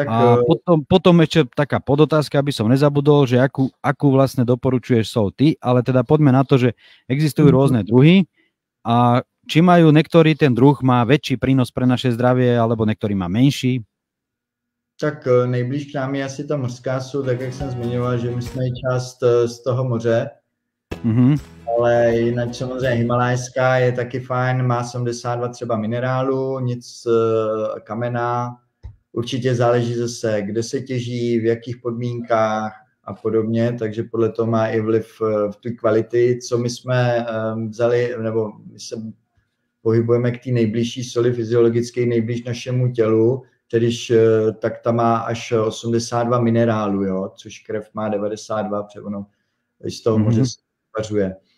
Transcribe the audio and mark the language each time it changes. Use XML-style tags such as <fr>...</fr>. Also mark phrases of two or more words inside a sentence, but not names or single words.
<sk>a potom ešte taká podotázka, aby som nezabudol, že akú vlastne doporučuješ sol ty, ale teda poďme na to, že existujú rôzne druhy a či majú niektorý ten druh má väčší prínos pre naše zdravie, alebo niektorý má menší?</sk> <cs>Tak nejblíž k nám je asi ta mořská sůl, tak jak jsem zmiňoval, že my jsme i část z toho moře, ale jinak samozřejmě himalajská je taky fajn, má 72 třeba minerálu, nic kamená, určitě záleží zase, kde se těží, v jakých podmínkách a podobně, takže podle toho má i vliv v té kvality, co my jsme vzali, nebo my se pohybujeme k té nejbližší soli fyziologické, nejblíž našemu tělu, když tak ta má až 82 minerálů, jo, což krev má 92, protože ono z toho moře se vařuje.</cs>